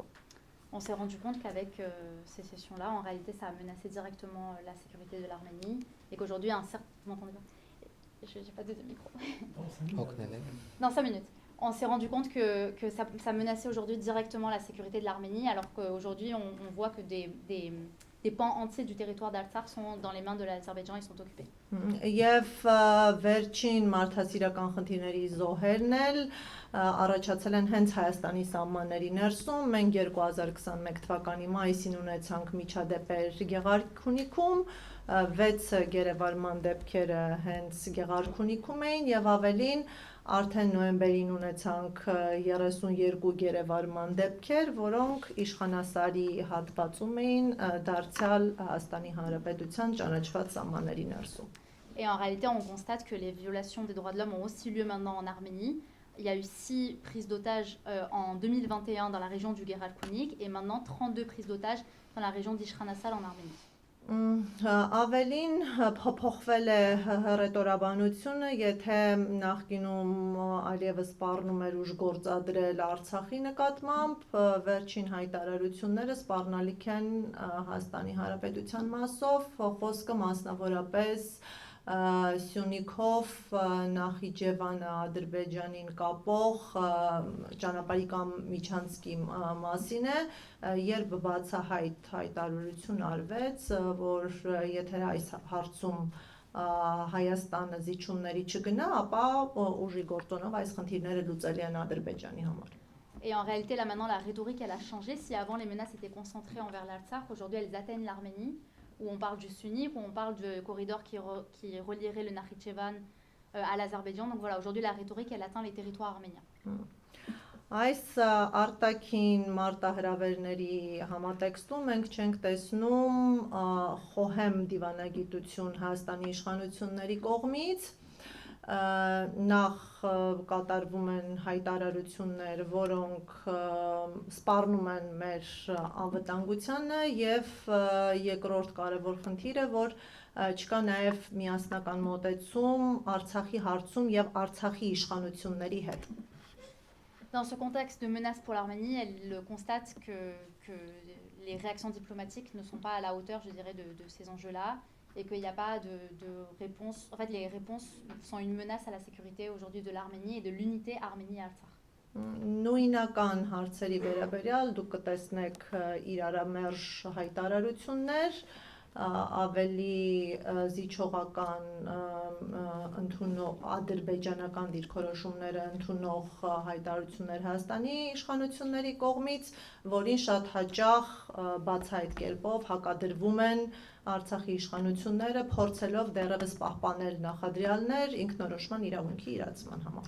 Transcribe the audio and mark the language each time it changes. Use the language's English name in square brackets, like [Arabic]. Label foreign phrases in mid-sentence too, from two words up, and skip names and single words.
[French] On s'est rendu compte qu'avec ces sessions-là, en réalité, ça a menacé directement la sécurité de l'Arménie et qu'aujourd'hui, un certain... Vous m'entendez pas? Je n'ai pas de micro. Dans 5 minutes. On s'est rendu compte que ça menaçait aujourd'hui directement la sécurité de l'Arménie, alors qu'aujourd'hui, on voit que des des pans entiers du territoire d'Artsakh sont dans les mains de l'Azerbaïdjan et sont occupés. [Armenian] Եվ վերջին մարդասիրական խնդիրների զոհերն էլ առաջացել են հենց Հայաստանի սահմանների ներսում։ Մենք 2021 թվականի մայիսին ունեցանք միջադեպեր Գեղարքունիքում, 6 գերեվարման դեպքերը հենց Գեղարքունիքում էին եւ ավելին արդեն նոյեմբերին ունեցանք 32 գերեվարման դեպքեր, որոնք իշխանասարի հատվածում էին դարձյալ Հայաստանի Հանրապետության ճանաչված սահմանների ներսում։ [French] Et en réalité, on constate que les violations des droits de l'homme ont aussi lieu maintenant en Arménie. Il y a eu 6 prises d'otages en 2021 dans la région du Geralkunik et maintenant 32 prises d'otages dans la région d'Ishkhanasal en Arménie. [Armenian] Ավելին փոփոխվել է հռետորաբանությունը, եթե նախկինում այլևս սպառնում էր ուժ գործադրել Արցախի նկատմամբ, վերջին հայտարարությունները սպառնալիք են Հայաստանի Հանրապետության մասով, խոսքը մասնավորապես Սյունիքով Նախիջևանը Ադրբեջանին կապող ճանապարհի կամ միջանցքի մասին է, երբ բացահայտ հայտարարություն արվեց, որ եթե այս հարցում Հայաստանը զիջումների չգնա, ապա ուժի գործոնով այս խնդիրները լուծելի են Ադրբեջանի համար։ [French] Et en réalité, là maintenant, la rhétorique, elle a changé. Si avant les menaces étaient concentrées envers l'Artsakh, aujourd'hui elles atteignent l'Arménie, où on parle du Sunni, où on parle du corridor qui relierait le Nakhichevan à l'Azerbaïdjan. Donc voilà, aujourd'hui la rhétorique, elle atteint les territoires arméniens. [Armenian] Այս արտաքին մարտահրավերների համատեքստում մենք չենք տեսնում խոհեմ դիվանագիտություն Հայաստանի իշխանությունների կողմից, նախ կատարվում են հայտարարություններ, որոնք սպառնում են մեր անվտանգությանը եւ երկրորդ կարևոր խնդիրը, որ չկա նաեւ միասնական մոտեցում Արցախի հարցում եւ Արցախի իշխանությունների հետ։ [French] Dans ce contexte de menace pour l'Arménie, elle constate que les réactions diplomatiques ne sont pas à la hauteur, je dirais, de ces enjeux-là. Et qu'il n'y a pas de réponse. En fait, les réponses sont une menace à la sécurité aujourd'hui de l'Arménie et de l'unité Arménie-Artsakh. [Armenian] Նույնական հարցերի վերաբերյալ դուք կտեսնեք իրարամերժ հայտարարություններ, ավելի զիջողական ընդունող ադրբեջանական դիրքորոշումները ընդունող հայտարարություններ Հայաստանի իշխանությունների կողմից, որին շատ հաճախ բացահայտ կերպով հակադրվում են Արցախի իշխանությունները, փորձելով դեռևս պահպանել նախադրյալներ ինքնորոշման իրավունքի իրացման համար։